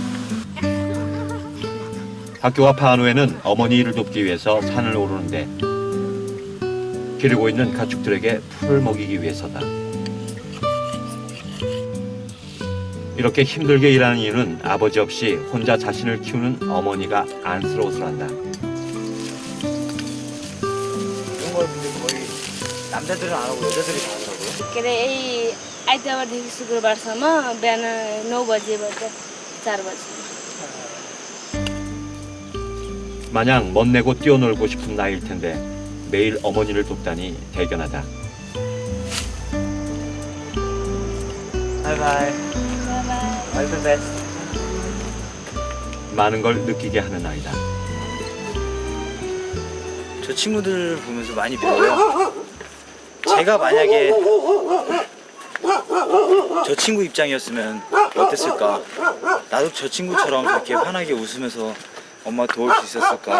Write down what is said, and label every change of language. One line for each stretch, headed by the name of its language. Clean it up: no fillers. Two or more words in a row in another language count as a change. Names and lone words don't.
Korean: 학교가 파한 후에는 어머니 일을 돕기 위해서 산을 오르는데 기르고 있는 가축들에게 풀을 먹이기 위해서다. 이렇게 힘들게 일하는 이유는 아버지 없이 혼자 자신을 키우는 어머니가 안쓰러워서란다. 이런 걸 근데 거의 남자들은 안 하고 여자들이 다 하더라고요.
Nepali: के अरे यही आइतबारदेखि शुक्रबारसम्म बिहान 9 बजेबाट 4 बजी
Korean: 마냥 멋내고 뛰어놀고 싶은 나이일 텐데 매일 어머니를 돕다니 대견하다.
English: bye bye. All the best.
Korean: 많은 걸 느끼게 하는 아이다. 저 친구들 보면서 많이 배워요. 제가 만약에 저 친구 입장이었으면 어땠을까? 나도 저 친구처럼 저렇게 환하게 웃으면서 엄마 도울 수 있었을까?